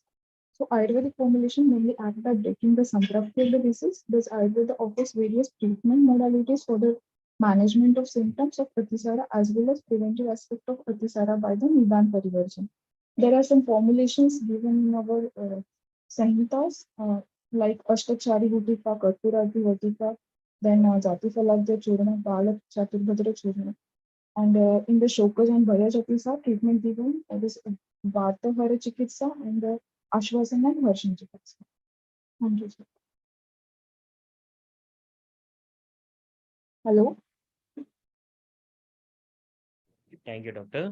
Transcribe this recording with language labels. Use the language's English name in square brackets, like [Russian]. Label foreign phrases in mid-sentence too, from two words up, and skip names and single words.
[English] So Ayurvedic formulation mainly act by breaking the Samprapti of the disease. Thus, Ayurveda offers various treatment modalities for the management of symptoms of Atisara as well as preventive aspect of Atisara by the Nidan Parivarjan. There are some formulations given in our Samhitas like Ashtachari Gutika, Karpurati Vatika, then Jati Falagya Churna, Balak Chaturbhadra Churna. And in the Shokas and Bhaya Atisa, treatment given is Vata Hara Chikitsa and Ashwasana and Harshan Chikitsa. Thank you, sir. Hello. Thank you, doctor.